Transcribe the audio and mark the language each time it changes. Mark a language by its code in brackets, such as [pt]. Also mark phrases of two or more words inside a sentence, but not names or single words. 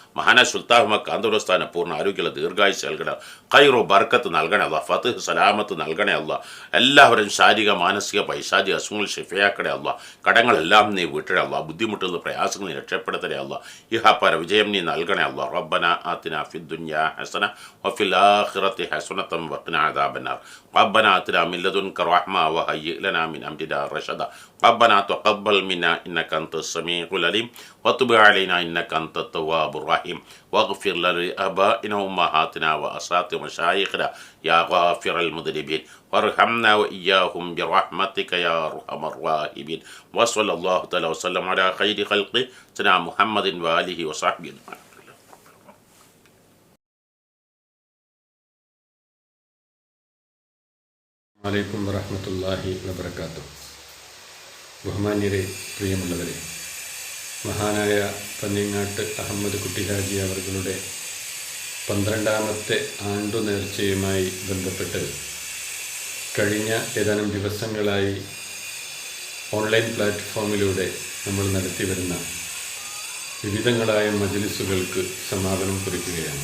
[ml] മഹാന സുൽത്താൻ കാന്തപുരസ്ഥാന പൂർണ്ണ ആരോഗ്യമുള്ള ദീർഘായുസ് നൽകണേ, ഖൈറു ബർക്കത്ത് നൽകണേ അല്ല, ഫത്ഹ് സലാമത്ത് നൽകണേ അല്ല. എല്ലാവരും ശാരീരിക മാനസിക പൈശാചിക അസുഖങ്ങൾ ഷിഫയാക്കണേ അല്ല. കടങ്ങളെല്ലാം നീ വിട്ടണേ അല്ല, ബുദ്ധിമുട്ടുന്ന പ്രയാസങ്ങൾ നീ രക്ഷപ്പെടുത്തണേ അല്ല. ഇഹപര വിജയം നീ നൽകണേ അല്ല. [ar] ربنا آتنا في الدنيا حسنة وفي الآخرة حسنة وقنا عذاب النار. ربنا آتنا من لدنك رحمة وهيئ لنا من أمرنا رشدا ربنا تقبل منا إنك أنت السميع العليم وتب علينا إنك أنت التواب الرحيم واغفر لآبائنا وأمهاتنا وأساتذة مشايخنا يا غافر المذنبين وارحمنا وإياهم برحمتك يا أرحم الراحمين وصلى الله تعالى وسلم على خير خلقه سيدنا محمد وآله وصحبه أجمعين. عليكم ورحمة الله وبركاته. [ml] ബഹുമാന്യരെ, പ്രിയമുള്ളവരെ, മഹാനായ പന്നിങ്ങാട്ട് അഹമ്മദ് കുട്ടി ഹാജി അവരുടെ 12ാമത്തെ ആണ്ടു നേർച്ചയുമായി ബന്ധപ്പെട്ട് കഴിഞ്ഞ ഏതാനും ദിവസങ്ങളായി ഓൺലൈൻ പ്ലാറ്റ്ഫോമിലൂടെ നമ്മൾ നടത്തിവരുന്ന വിവിധങ്ങളായ മജ്‌ലിസുകൾക്ക് സമാപനം കുറിക്കുകയാണ്.